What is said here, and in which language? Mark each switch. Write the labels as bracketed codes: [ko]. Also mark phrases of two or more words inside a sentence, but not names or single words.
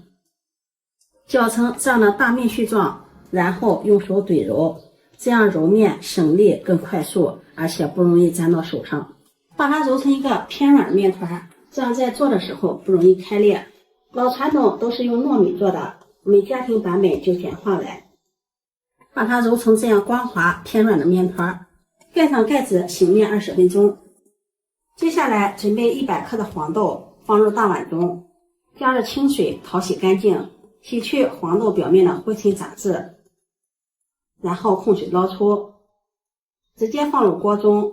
[zh] 攪成這樣的大面絮狀，然後用手怼揉，這樣揉面省力更快速，而且不容易粘到手上。把它揉成一个偏軟的面团，這樣在做的時候不容易開裂。老傳統都是用糯米做的，我們家庭版本就簡化來。把它揉成這樣光滑偏軟的面團，蓋上蓋子醒面20分鐘。接下來準備100克的黃豆放入大碗中，加入清水淘洗乾淨，洗去黃豆表面的灰塵雜質，然後控水撈出，直接放入鍋中。